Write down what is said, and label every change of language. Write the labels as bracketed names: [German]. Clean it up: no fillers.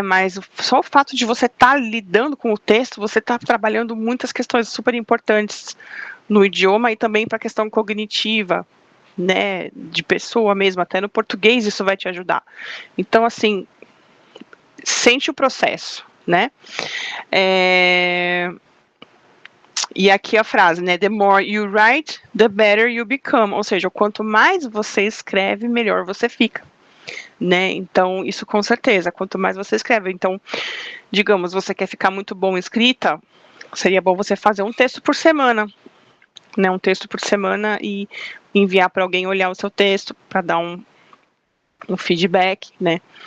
[Portuguese] Mas só o fato de você estar lidando com o texto, você está trabalhando muitas questões super importantes no idioma e também para a questão cognitiva, né? De pessoa mesmo, até no português isso vai te ajudar. Então, assim, sente o processo, né? E aqui a frase, né? [English] The more you write, the better you become. [Portuguese] Ou seja, quanto mais você escreve, melhor você fica, né? Então, isso com certeza, quanto mais você escreve. Então, digamos, você quer ficar muito bom em escrita, seria bom você fazer um texto por semana, né? Um texto por semana e enviar para alguém olhar o seu texto, para dar um feedback, né?